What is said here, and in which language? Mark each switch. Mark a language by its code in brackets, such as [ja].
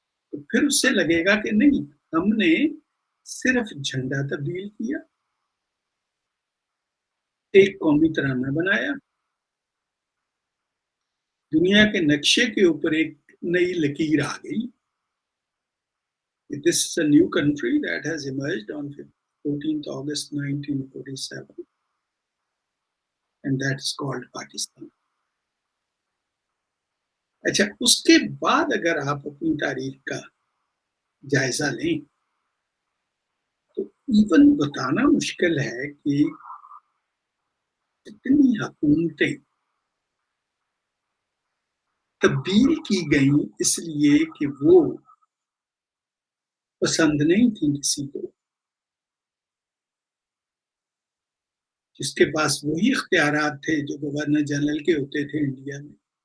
[ur] تو پھر اس سے لگے گا کہ نہیں، ہم نے صرف جھنڈا تبدیل کیا، ایک قومی ترانہ بنایا، دنیا کے نقشے کے اوپر ایک نئی لکیر آ گئی. [en] This is a new country that has emerged on 14th August 1947 and that is called Pakistan. [ur] اچھا، اس کے بعد اگر آپ اپنی تاریخ کا جائزہ لیں تو ایون بتانا مشکل ہے کہ کتنی حکومتیں تبدیل کی گئیں اس لیے کہ وہ پسند نہیں تھی کسی کو، جس کے پاس وہی اختیارات تھے جو گورنر جنرل کے ہوتے تھے انڈیا میں.